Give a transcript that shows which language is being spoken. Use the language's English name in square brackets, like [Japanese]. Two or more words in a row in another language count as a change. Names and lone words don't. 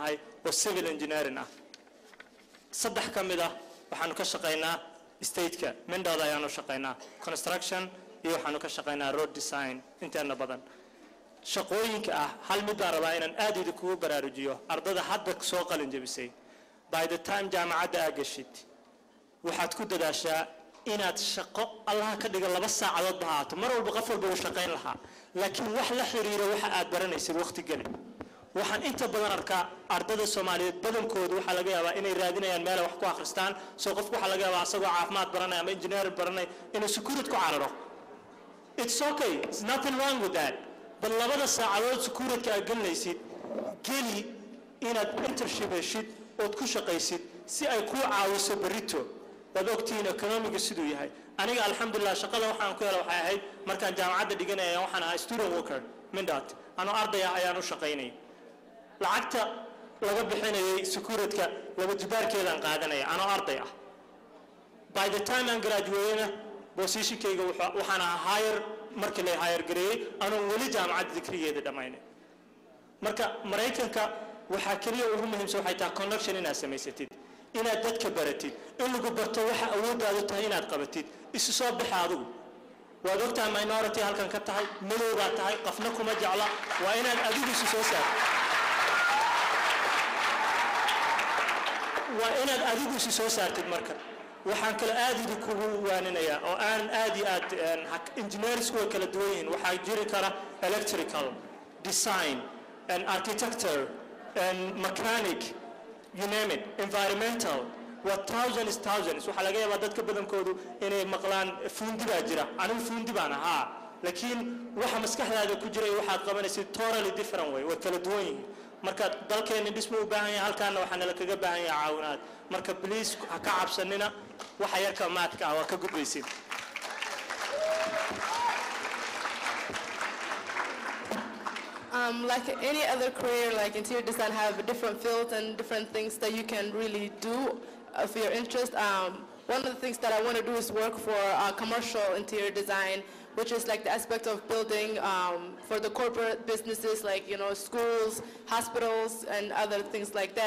[Somali] nahay oo [English] civil engineering [Somali] ah saddex ka mid ah waxaanu ka shaqaynaa stateka Mendota ayaanu shaqaynaa construction iyo waxaanu ka shaqaynaa [English] road design [Somali] inteena badan shaqooyinka ah hal mid baan rabaa inaan aad idinku baraarujiyo ardada hadda soo qalin jabisay [English] by the time [Somali] jaamacadda aad gashid waxaad ku dadaashaa inaad shaqo Allah ka dhigo 2 saacadood bahaato mar walba qof walba uu shaqayn lahaa laakiin wax la xiriiro waxa aad baranaysid waqti gali waxaan inta badan arkaa ardada Soomaaliyeed badankoodu waxa laga yaabaa inay raadinayaan meel wax ku akhristaan soo qofku waxa laga yaabaa asagoo caafimaad baranaya ama engineer baranay inuu security ku cararo [English] it's okay there's nothing wrong with that [Somali] bal 2 saacadood security aad galinaysid gali inaad internship heshid oo ku shaqaysid si ay ku caawiso barito dadogtiin economiga sidoo yahay aniga alxamdulillah shaqada waxaan ku helay waxay ahayd markaan jaamacadda dhiganay waxaan ahaa [English] student worker [Somali] Mendota ano arday ayaan u shaqaynay lacagta laga bixinayay security laba jibaarkeedaan qaadanay ano arday ah [English] by the time [Somali] aan [English] graduate position-kayga [Somali] waxaan ahaa higher markii la [English] higher grade [Somali] ano wali jaamacadda digrigeeda dhamaynay marka Mareykanka waxa kaliya ugu muhiimsan waxay tahay connection inaad samaysatid inaad dadka baratid in lagu barto waxa awoodaadu tahay inaad qabatid isu soo bixi adigu waad ogtahay minority halkan ka tahay madow baa tahay qofna kuma jecla waa inaad adigu isu soo saartid waa inaad adigu isu soo saartid marka waxaan kala aad idinku waaninayaa oo aan aad iyo aad engineers way kala duwan yihiin waxaa jiri kara [English] electrical design and architecture and mechanic you name it environmental what thousands [Somali] waxa laga yaabaa dadka badankoodu inay maqlaan fuundi baa jira anigu fuundi baan ahaa laakiin waxa maskaxdaada ku jira waxaad qabanaysid [English] totally different [Somali] way way kala duwan yihiin marka dalkeena dhismo u baahan yahay halkaana waxaan la kaga baahan yahay caawinaad marka please ha ka cabsanina waxa yarka maadka waa ka gudbaysid [English] Like any other career, like interior design have different fields and different things that you can really do for your interest. One of the things that I want to do is work for commercial interior design, which is like the aspect of building for the corporate businesses like, you know, schools, hospitals, and other things like that.